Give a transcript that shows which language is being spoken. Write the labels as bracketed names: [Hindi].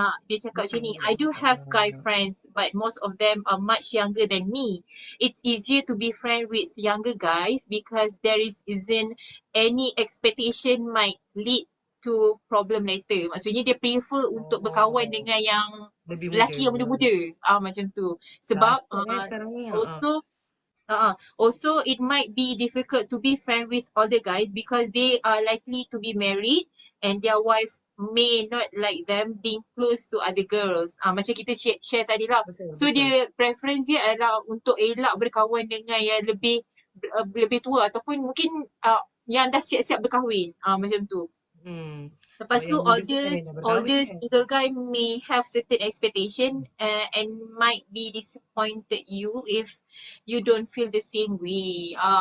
[Malay] Dia cakap macam ni, [English] I do have guy friends but most of them are much younger than me. It's easier to be friend with younger guys because there isn't any expectation might lead to problem later. [Malay] Maksudnya dia prefer untuk berkawan dengan yang lebih lelaki yang muda-muda. Macam tu. Sebab sekarang ni [English] also it might be difficult to be friend with older guys because they are likely to be married and their wife may not like them being close to other girls. [Malay] Macam kita share tadi lah. So dia preference dia adalah untuk elak berkawan dengan yang lebih tua ataupun mungkin yang dah siap-siap berkahwin. Macam tu. Lepas tu [English] older single guy may have certain expectation and might be disappointed you if you don't feel the same way.